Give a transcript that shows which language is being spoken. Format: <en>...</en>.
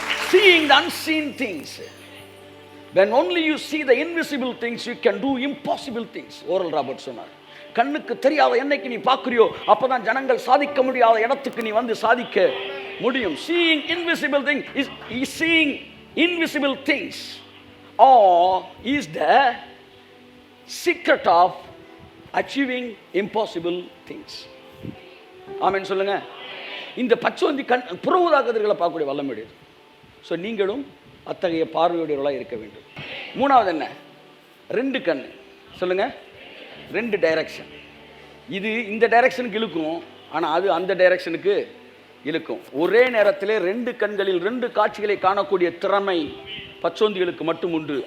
<en>Seeing the unseen things. When only you see the invisible things, you can do impossible things.</en> <ta>Oral Robert சொன்னார். கண்ணுக்கு தெரியாத என்னைக்கு நீ பார்க்குறியோ அப்போதான் ஜனங்கள் சாதிக்க முடியாத இடத்துக்கு நீ வந்து சாதிக்க முடியும்.</ta> <en>Seeing invisible things is seeing invisible things, or is the secret of achieving impossible things.</en> <ta>ஆமென் சொல்லுங்க. இந்த பச்சோந்தி புற ஊதா கதிர்களை பார்க்கக்கூடிய வல்லமை. ஸோ நீங்களும் அத்தகைய பார்வையுடையவர்களாக இருக்க வேண்டும். 3வது என்ன? 2 கண். சொல்லுங்கள், 2 டைரக்ஷன். இது இந்த டைரக்ஷனுக்கு இழுக்கும், ஆனால் அது அந்த டைரக்ஷனுக்கு இழுக்கும். ஒரே நேரத்திலே 2 கண்களில் 2 காட்சிகளை காணக்கூடிய திறமை பச்சோந்திகளுக்கு மட்டும் உண்டு.</ta>